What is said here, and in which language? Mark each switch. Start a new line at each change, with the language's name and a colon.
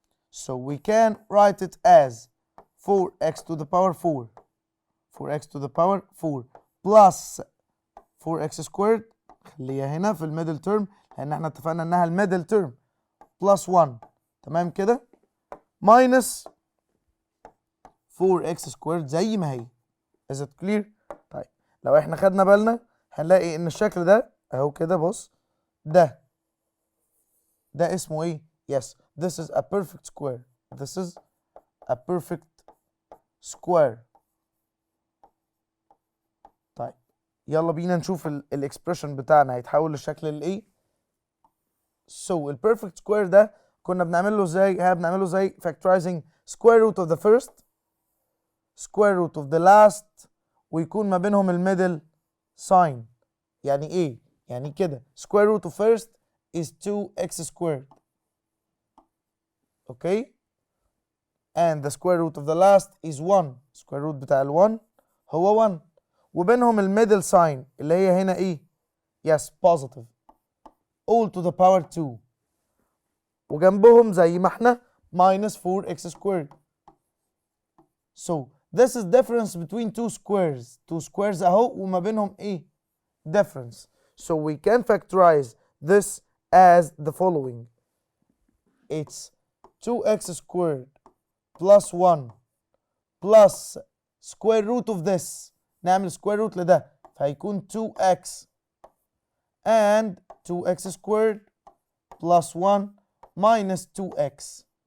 English: So we can write it as 4x to the power 4 4x to the power 4 plus 4x squared.
Arabic: خليها هنا في الميدل تيرم لان احنا اتفقنا انها الميدل تيرم بلس 1 تمام كده ماينس 4x سكويرد زي ما هي.
English: is it clear؟
Arabic: طيب لو احنا خدنا بالنا هنلاقي ان الشكل ده اهو كده بص ده اسمه ايه؟
English: yes this is a perfect square. this is a perfect square.
Arabic: طيب يلا بينا نشوف الاكسبريشن بتاعنا هيتحول للشكل الايه. so البيرفكت سكوير ده كنا بنعمل له ازاي؟ بنعمله زي factorizing
English: square root of the first square root of the last
Arabic: ويكون ما بينهم الميدل sign. يعني ايه؟ يعني كده
English: square root of first is 2x squared. okay and the square root of the last is 1.
Arabic: square root بتاع ال1 هو 1 وبينهم الميدل sign اللي هي هنا ايه؟
English: yes positive all to the power 2
Arabic: وجنبهم زي ما احنا
English: minus 4x squared. so this is difference between two squares.
Arabic: two squares اهو وما بينهم ايه؟ difference.
English: so we can factorize this as the following. it's 2x squared plus 1 plus square root of this. نعمل square root
Arabic: لده فهيكون
English: 2x and 2x squared plus 1 minus 2x.